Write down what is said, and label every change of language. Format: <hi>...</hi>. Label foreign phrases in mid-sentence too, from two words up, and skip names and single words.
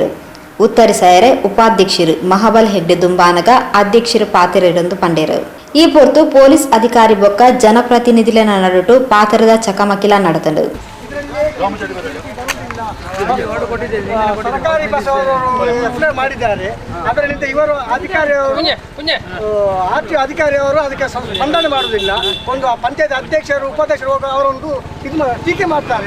<tcy>ಉತ್ತರಿಸಾಯರೆ ಉಪಾಧ್ಯಕ್ಷರು ಮಹಾಬಲ್ ಹೆಗ್ಡೆ ದುಂಬಾನಗ ಅಧ್ಯಕ್ಷರು ಪಾತೆರೆಂದು ಪಂಡೇರು. ಈ ಹೊರತು ಪೊಲೀಸ್ ಅಧಿಕಾರಿ ಬೊಕ್ಕ ಜನಪ್ರತಿನಿಧಿಗಳ ನಡುಟು ಪಾತ್ರದ ಚಕಮಕಿಲ ನಡೆದಳು.</tcy> <kn>ಸರ್ಕಾರಿ ಬಸ್ ಅಪ್ಲೈ ಮಾಡಿದ್ದಾರೆ. ಅದರಿಂದ ಇವರು ಅಧಿಕಾರಿಯವರು ಅದಕ್ಕೆ ಸ್ಪಂದನೆ ಮಾಡುವುದಿಲ್ಲ. ಒಂದು ಪಂಚಾಯತ್ ಅಧ್ಯಕ್ಷರು ಉಪಾಧ್ಯಕ್ಷರು ಅವರೊಂದು ಟೀಕೆ ಮಾಡ್ತಾರೆ.</kn>